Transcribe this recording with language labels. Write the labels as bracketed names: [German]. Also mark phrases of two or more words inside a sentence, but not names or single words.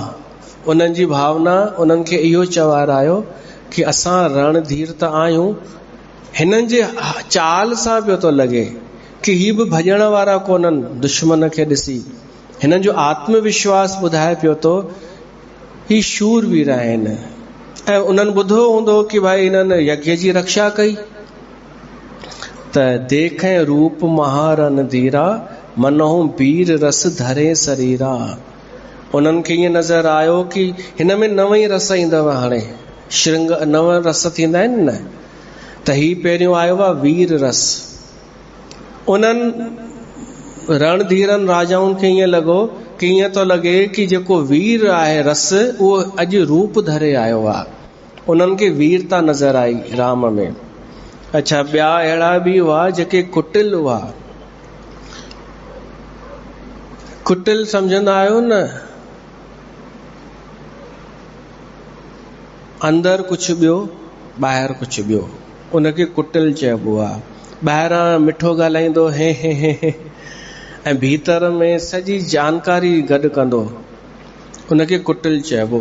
[Sindhi] उन्हनि जी भावना उन्हनि खे इहो चवारायो कि असां रणधीर त आहियूं, हिननि जे चाल सां पियो थो लॻे कि ही बि भॼण वारा कोन्हनि। दुश्मन खे ॾिसी हिननि जो आत्मविश्वास ॿुधाए पियो थो ही शूरवीर आहिनि। ऐं उन्हनि ॿुधो हूंदो कि भाई हिननि यज्ञ जी रक्षा कई। [Awadhi] त देखें रूप महारणधीरा, मनहु वीर रस धरे शरीरा। [Sindhi] उन्हनि खे ईअं नज़र आयो कि हिन में नव ई रस ईंदव। हाणे श्रृंग नव रस थींदा आहिनि न, त ही पहिरियों आयो आहे वीर रस। उन्हनि रणधीरनि राजाउनि खे ईअं लॻो कि ईअं थो लॻे कि जेको वीर आहे रस, उहो अॼु रूप धरे आयो आहे। उन्हनि खे वीरता नज़र आई राम में। अच्छा, ॿिया अहिड़ा बि हुआ जेके कुटिल हुआ। कुटिल सम्झंदा आहियो न, अंदर कुछ ॿियो ॿाहिरि कुछ ॿियो। उनखे कुटिल चइबो आहे। ॿाहिरां मिठो ॻाल्हाईंदो हे हे हे हे, ऐं भीतर में सॼी जानकारी गॾु कंदो, उनखे कुटिल चइबो।